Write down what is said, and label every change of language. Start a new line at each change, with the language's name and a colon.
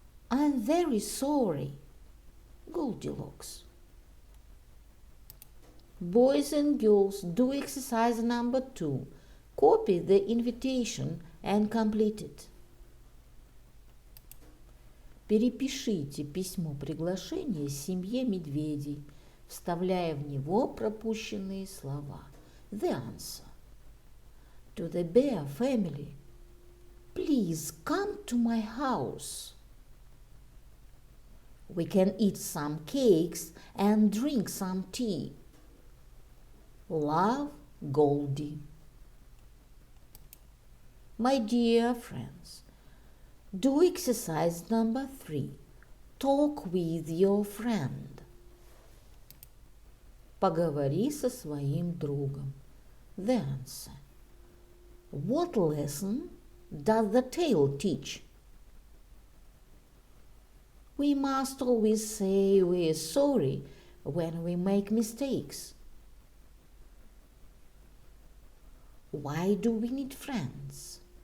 English: I'm very sorry. Goldilocks. Boys and girls, do exercise number 2. Copy the invitation and complete it.
Russian: Перепишите письмо приглашения семье медведей, вставляя в него пропущенные слова.
English: The answer. To the bear family. Please come to my house. We can eat some cakes and drink some tea. Love, Goldie. My dear friends, do exercise number 3. Talk with your friend.
Russian: Поговори со своим другом.
English: The answer. What lesson does the tale teach? We must always say we're sorry when we make mistakes. Why do we need friends?